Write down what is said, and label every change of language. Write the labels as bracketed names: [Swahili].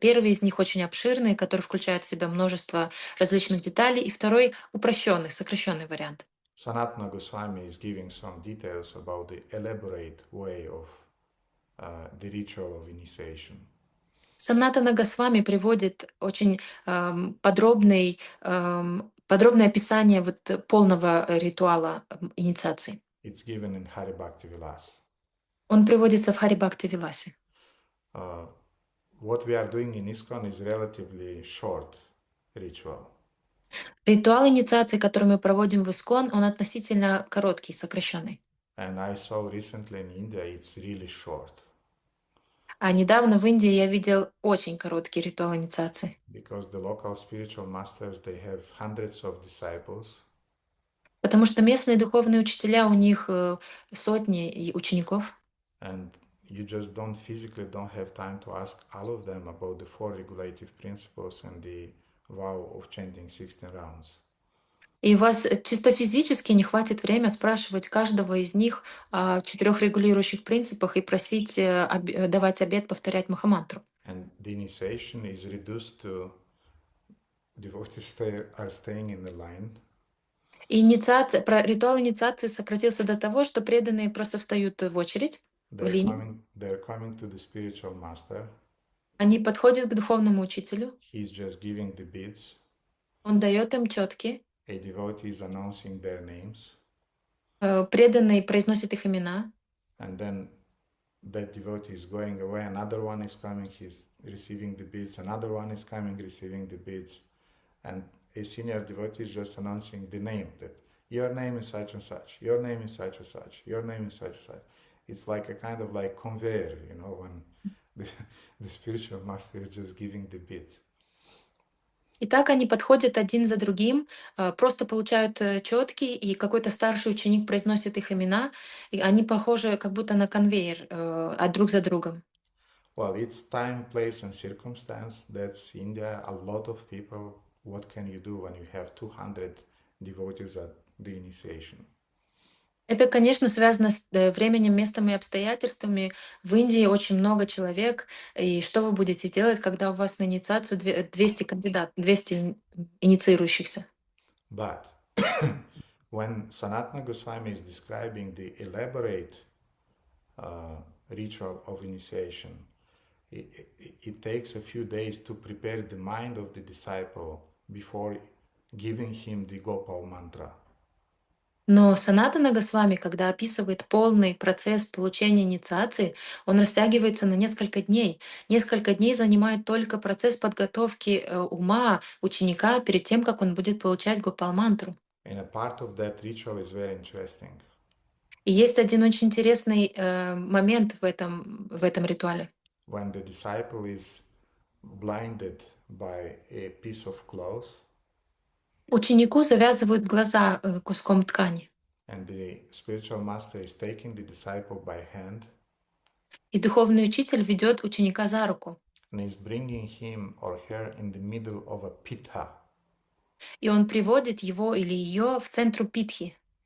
[Russian] Первый из них очень обширный, который включает в себя множество различных деталей, и второй упрощенный, сокращенный вариант. [English] Sanatana Goswami is giving some details about the elaborate way of the ritual of initiation. [Russian] Санатана Госвами приводит очень подробное описание полного ритуала инициации. [English] It's given in Hari Bhakti Vilas. [Russian] Он приводится в Хари Бхакти Виласе. [English] What we are doing in ISKCON is relatively short ritual. [Russian] Ритуал инициации, который мы проводим в Искон, он относительно короткий, сокращенный. [English] And I saw recently in India, it's really short. [Russian] А недавно в Индии я видел очень короткий ритуал инициации. [English] Because the local spiritual masters, they have hundreds of disciples. [Russian] Потому что местные духовные учителя, у них сотни учеников. [English] And you just physically don't have time to ask all of them about the 4 regulative principles and the vow of chanting 16 rounds. [Russian] И у вас чисто физически не хватит времени спрашивать каждого из них о 4 регулирующих принципах и просить давать обет повторять Махамантру. [English] And the initiation is reduced to devotees are staying in the line. [Russian] И ритуал инициации сократился до того, что преданные просто встают в очередь, в линию. [English] They're coming to the spiritual master. [Russian] Они подходят к духовному учителю, [English] He's just giving the beads. [Russian] он дает им четки, [English] A devotee is announcing their names, [Russian] преданный произносит их имена, [English] and then that devotee is going away. Another one is coming. He's receiving the beads. Another one is coming, receiving the beads, and a senior devotee is just announcing the name that your name is such and such. Your name is such and such. Your name is such and such. It's like a kind of like conveyor, when the, the spiritual master is just giving the beads. [Russian] И так они подходят один за другим, просто получают четки, и какой-то старший ученик произносит их имена, и они похожи как будто на конвейер, друг за другом. [English] Well, it's time, place, and circumstance. That's India. A lot of people. What can you do when you have 200 devotees at the initiation? [Russian] Это, конечно, связано с временем, местом и обстоятельствами. В Индии очень много человек. И что вы будете делать, когда у вас на инициацию 200 инициирующихся? [English] But when Sanatana Goswami is describing the elaborate ritual of initiation, it takes a few days to prepare the mind of the disciple before giving him the Gopal Mantra. [Russian] Но Санатана Госвами, когда описывает полный процесс получения инициации, он растягивается на несколько дней. Несколько дней занимает только процесс подготовки ума ученика перед тем, как он будет получать Гопал Мантру. [English] And a part of that ritual is very interesting. [Russian] И есть один очень интересный момент в этом ритуале. [English] When the disciple is blinded by a piece of cloth, [Russian] Ученику завязывают глаза куском ткани, [English] and the spiritual master is taking the disciple by hand [Russian] и духовный учитель ведет ученика за руку, [English] and is bringing him or her in the middle of a pitha. [Russian] и он приводит его или ее в центр питхи.